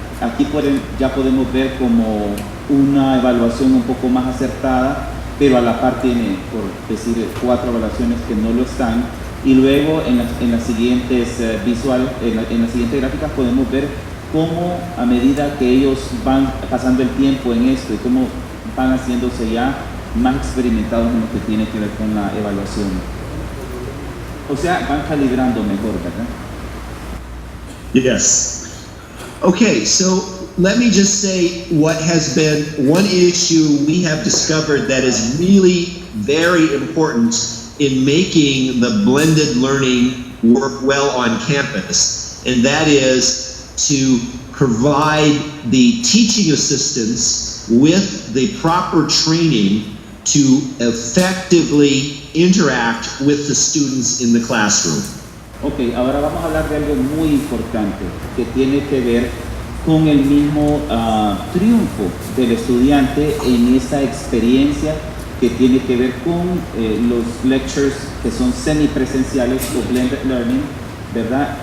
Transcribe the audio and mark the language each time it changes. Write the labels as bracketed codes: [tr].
[es] Aquí ya podemos ver como una evaluación un poco más acertada, pero a la par tiene, por decir, 4 evaluaciones que no lo están, y luego en las siguientes en las siguientes gráficas podemos ver cómo a medida que ellos van pasando el tiempo en esto y cómo van haciéndose ya más experimentados en lo que tiene que ver con la evaluación. O sea, van calibrando mejor, ¿verdad? [en] Yes. Okay, so let me just say what has been one issue we have discovered that is really very important in making the blended learning work well on campus, and that is to provide the teaching assistants with the proper training to effectively interact with the students in the classroom. [es] Ok, ahora vamos a hablar de algo muy importante que tiene que ver con el mismo triunfo del estudiante en esa experiencia que tiene que ver con los lectures que son semipresenciales o blended learning, ¿verdad?